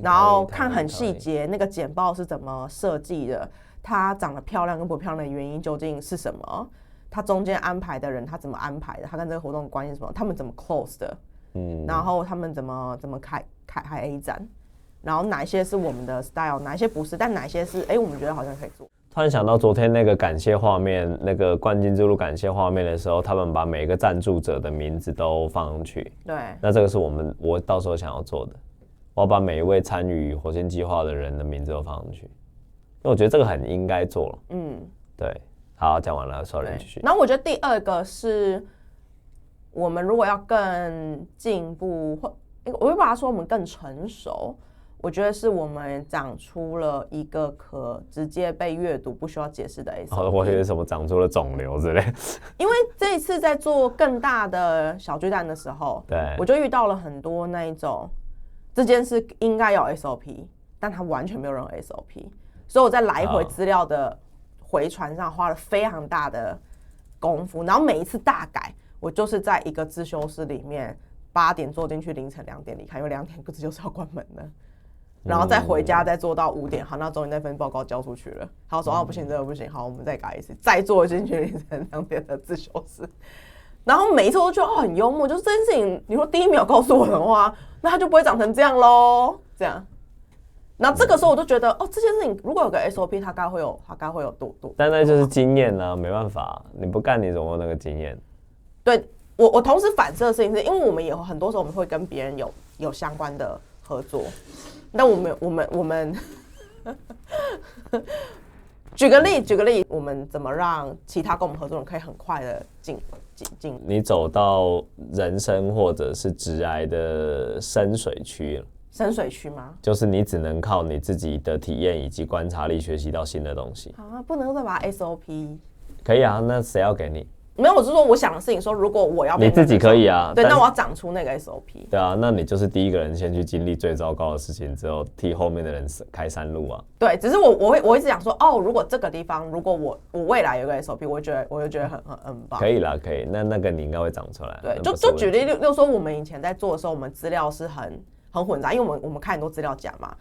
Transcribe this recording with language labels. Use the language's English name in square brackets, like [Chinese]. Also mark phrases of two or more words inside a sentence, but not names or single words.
[Chinese] 然後看很細節，那個簡報是怎麼設計的，它長得漂亮跟不漂亮的原因究竟是什麼？它中間安排的人他怎麼安排的？他跟這個活動的關係是什麼？他們怎麼 close 的？然後他們怎麼開 A 展？然後哪一些是我們的 style， 哪一些不是？但哪一些是我們覺得好像可以做。突然想到昨天那個感謝畫面，那個冠軍之路感謝畫面的時候，他們把每個贊助者的名字都放上去。對，那這個是我到時候想要做的，我要把每一位參與火星計劃的人的名字都放上去，因為我覺得這個很應該做了。對，好，講完了 ，sorry， 繼續。然後我覺得第二個是，我們如果要更進步，我會把它說我們更成熟。我覺得是我們長出了一個可直接被閱讀、不需要解釋的 SOP。我以為什麼長出了腫瘤之類。因為這一次在做更大的小巨蛋的時候，對，我就遇到了很多那一種，這件事應該有 SOP， 但它完全沒有任何 SOP， 所以我在來回資料的回傳上花了非常大的功夫，然後每一次大改，我就是在一個自修室裡面8點坐進去，凌晨2點離開，因為2點自修室要關門的。然後再回家，再做到5點，好，那終於那份報告交出去了。好，說不行，這個不行，好，我們再改一次，再做進去凌晨2點的自修室。然後每一次我都覺得很幽默，就是這件事情，你說第1秒告訴我的話，那它就不會長成這樣嘍，這樣。然後這個時候我就覺得，這件事情如果有個 SOP， 它該會有多。但那就是經驗啊，沒辦法，你不幹你怎麼有那個經驗？對，我同時反射的事情是，因為我們也有很多時候我們會跟別人有相關的合作。那我們舉個例，我們怎麼讓其他跟我們合作人可以很快的進？你走到人生或者是職涯的深水區了。深水區嗎？就是你只能靠你自己的體驗以及觀察力學習到新的東西啊，不能再把 SOP。可以啊，那誰要給你？沒有，我是說我想的事情，說如果我要變你自己可以啊，對，那我要長出那個 SOP。对啊，那你就是第一个人先去經歷最糟糕的事情，之後替後面的人開山路啊。對，只是我一直想說，哦，如果這個地方，如果我未來有個 SOP，我就覺得很棒。可以啦，可以，那個你應該會長出來。對，就舉例，例如說我們以前在做的時候，我們資料是很混雜，因為我們開很多資料夾嘛。